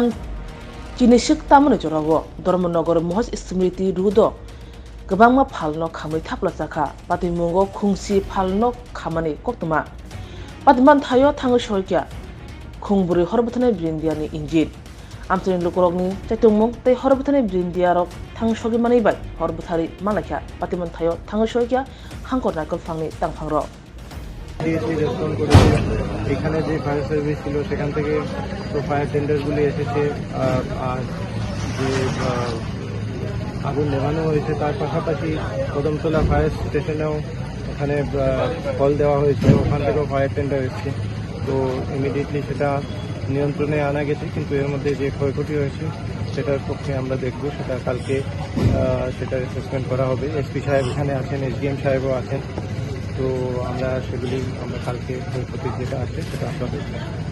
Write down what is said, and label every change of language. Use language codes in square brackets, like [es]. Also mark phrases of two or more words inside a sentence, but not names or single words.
[trp] चिनिसिक तामनो जराwo धर्मनगर महस स्मृति रुदो गोबांमा फालनो खामै थापला जाखा पातिमुंगो खुंसि फालनो खामानि कक्तमा पातिमान थायो थाङो सयक्या खुंबुरि हरबथनाय ब्रिन्दियानि इंजित आमतनि लुकरगनि चैतुंमुं तै हरबथनाय ब्रिन्दियारक थां सगि मानै बाय हरबथारि मालाख्या पातिमान थायो थाङो सयक्या हांकर नायकल फांनि तांफांर [bn] রেসপন্ড করেছে এখানে যে [en] fire service [bn] ছিল সেখান থেকে তো [en] fire tenders [bn] এসেছে আর যে আগুন নেভানো হয়েছে তার পাশাপাশি কদমতলা [en] fire station [bn] ওখানে কল দেওয়া হয়েছে ওখান থেকেও [en] fire tender [bn] এসেছে তো ইমিডিয়েটলি সেটা নিয়ন্ত্রণে আনা গেছে কিন্তু এর মধ্যে যে ক্ষয়ক্ষতি হয়েছে সেটার পক্ষে আমরা দেখব সেটা কালকে সেটা অ্যাসেসমেন্ট করা হবে এসপি সাহেব এখানে আছেন এসডিএম সাহেবও আছেন তো আমরা সেগুলি আমরা কালকে ক্ষয়ক্ষতি যেটা আছে সেটা আমরা দেখব।